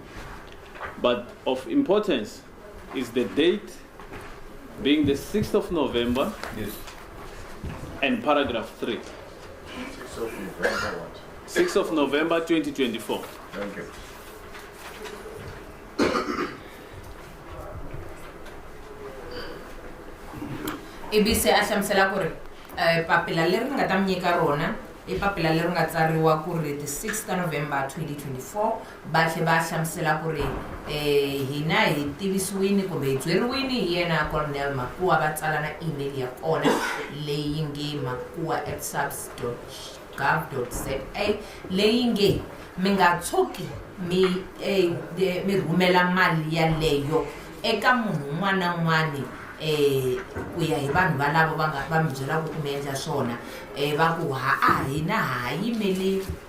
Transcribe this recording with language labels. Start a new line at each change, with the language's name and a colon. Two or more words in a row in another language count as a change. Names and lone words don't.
English: But of importance is the date being the 6th of November. Yes. And paragraph 3. 6th of November what? 6th of November 2024. Thank you.
Tsonga: Ebise ahlamusela ku ri papila leri ni nga ta mi nyika rona I papila leri nga tsariwa ku ri
English: the 6th November 2024
Tsonga: va tlhe va hlamusela ku ri hina hi tivisiwini kumbe hi byeriwini hi yena Colonel Makuwa va tsala na email ya kona leyi nge makuwa@sabs.gov.za leyi nge mi nga tshuki mi rhumela mali yaleyo eka munhu un'wana na un'wana ku ya hi vanhu valavo va mi byela ku mi endla swona va ku hina ha yimeli